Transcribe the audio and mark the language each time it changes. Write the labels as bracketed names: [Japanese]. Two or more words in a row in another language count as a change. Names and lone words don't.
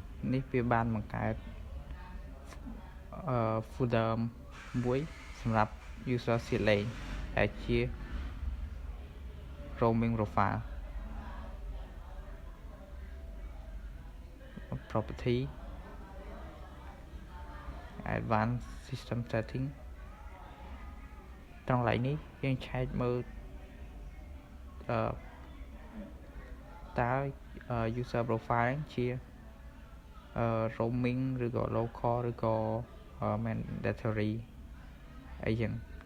[Khmer] នេះវាបានបង្កើត folder មួយសម្រាប់ user សៀតលេងដែលជា [English] roaming profile property advanced system setting [Khmer] ត្រង់កន្លែងនេះយើងឆែកមើលតើ [English] user profile [Khmer] ជា roaming ឬក៏ local ឬក៏ mandatory អីចឹង